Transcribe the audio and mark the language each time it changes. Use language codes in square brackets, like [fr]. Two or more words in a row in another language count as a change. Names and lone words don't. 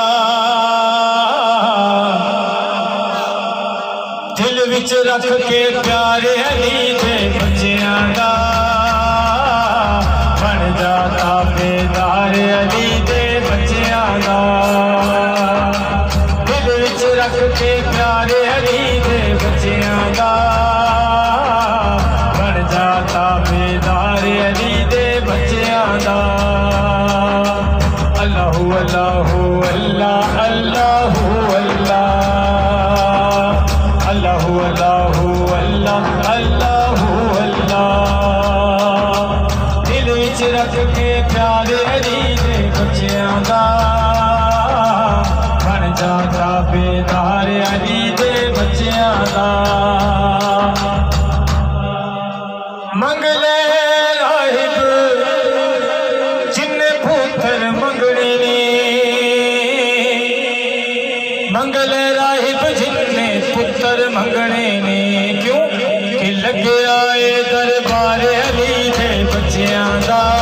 [pa] دل وچ رکھ کے پیارے علی دے بچیاں دا بن جاتا بیدار علی دے بچیاں دا دل وچ رکھ کے پیارے علی دے بچیاں دا [ar] اللهُ اللهُ الله اللهُ الله اللهُ اللهُ الله اللهُ الله [pa] دل وچ رکھ کے پیارے علی دے بچیاں دا بن جاتا بیدار علی دے بچیاں دا منگلے منگل راہب جنے پتر منگنے نے کیوں کہ لگے آئے دربار علی دے بچیاں دا